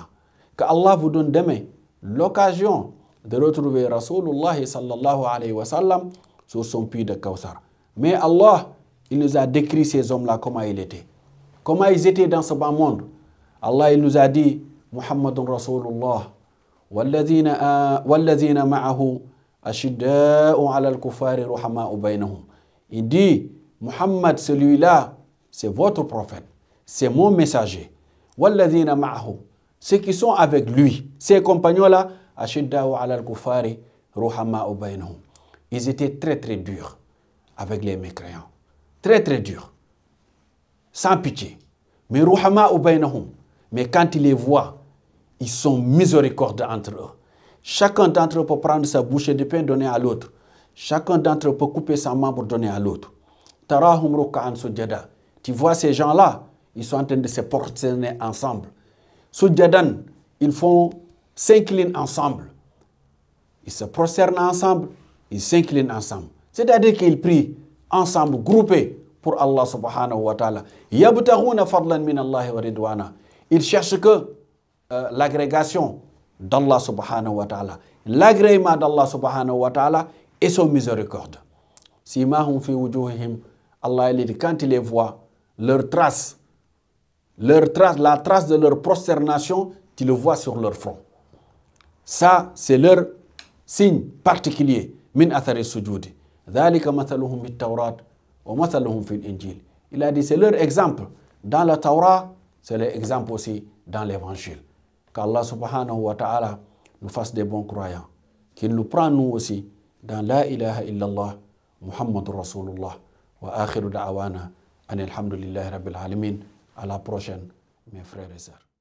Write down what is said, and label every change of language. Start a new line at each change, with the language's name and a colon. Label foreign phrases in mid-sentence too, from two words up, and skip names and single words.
French: Que Allah vous donne demain l'occasion de retrouver
Arabic: رسول الله صلى الله عليه وسلم
French: sur son puits de Kawthar. Mais Allah, il nous a décrit ces hommes-là comment ils étaient. Comment ils étaient dans ce bas monde. Allah, il nous a dit,
Arabic: مُحَمَّدٌ رَسُولُ اللَّهِ, وَالَّذِينَ مَعَهُ أَشِدَّاءُ عَلَى الْكُفَّارِ رُحَمَاءُ بَيْنَهُم.
French: Il dit, Muhammad, celui-là, c'est votre prophète, c'est mon messager.
Arabic: وَالَّذِينَ مَعَهُ.
French: Ceux qui sont avec lui, ces compagnons-là,
Arabic: أَشِدَّاءُ عَلَى الْكُفَّارِ رُحَمَاءُ بَيْنَهُم.
French: Ils étaient très très durs avec les mécréants. Très très durs. Sans pitié.
Arabic: Mais رحماء بينهم.
French: Mais quand ils les voient, ils sont miséricordieux entre eux. Chacun d'entre eux peut prendre sa bouchée de pain, donner à l'autre. Chacun d'entre eux peut couper sa main pour donner à l'autre.
Arabic: تراهم ركعا سجدا.
French: Tu vois ces gens-là, ils sont en train de se prosterner ensemble. Sujadan, ils s'inclinent ensemble. Ils se prosternent ensemble, ils s'inclinent ensemble. C'est-à-dire qu'ils prient ensemble, groupés pour Allah
Arabic: سبحانه وتعالى. يبتغون فضلا من الله ورضوانا.
French: Ils cherchent que l'agrégation d'Allah
Arabic: سبحانه وتعالى,
French: l'agrément d'Allah
Arabic: سبحانه وتعالى
French: et son miséricorde.
Arabic: سيماهم في وجوههم.
French: Allah il dit, quand il les voit, la trace de leur prosternation, tu le vois sur leur front. Ça, c'est leur signe particulier.
Arabic: من أثر السجود. ذلك مثلهم في التوراة ومثلهم في الإنجيل.
French: Il a dit, c'est leur exemple dans la Torah, c'est leur exemple aussi dans l'évangile. Qu'Allah
Arabic: سبحانه وتعالى
French: nous fasse des bons croyants. Qu'il nous prenne nous aussi dans
Arabic: لا إله إلا الله محمد رسول الله. وآخر دعوانا أن الحمد لله رب العالمين.
French: À la prochaine, mes frères et sœurs.